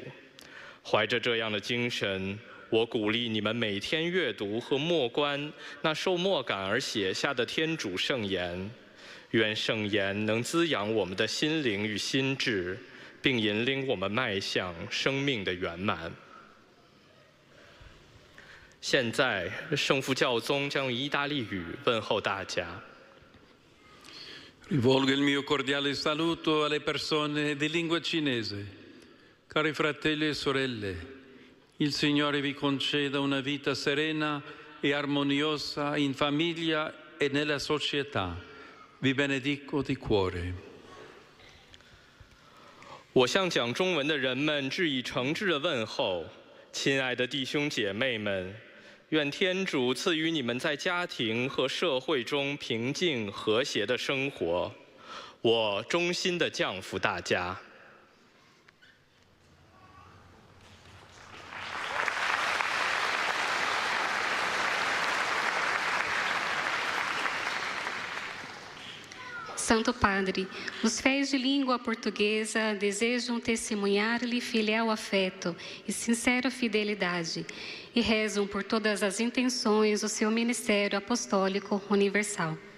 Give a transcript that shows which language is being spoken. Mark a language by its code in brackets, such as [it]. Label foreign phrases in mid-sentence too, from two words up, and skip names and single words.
[zh] 怀着这样的精神，我鼓励你们每天阅读和默观那受默感而写下的天主圣言，愿圣言能滋养我们的心灵与心智，并引领我们迈向生命的圆满。现在，圣父教宗将用意大利语问候大家。 [it] Rivolgo il mio cordiale saluto alle persone di lingua cinese. Cari fratelli e sorelle, il Signore vi conceda una vita serena e armoniosa in famiglia e nella società. Vi benedico di cuore. [zh] 我向讲中文的人们致以诚挚的问候，亲爱的弟兄姐妹们，愿天主赐予你们在家庭和社会中平静和谐的生活。我衷心地降服大家。 [pt] Santo Padre, os fiéis de língua portuguesa desejam testemunhar-lhe filial afeto e sincera fidelidade e rezam por todas as intenções do seu ministério apostólico universal.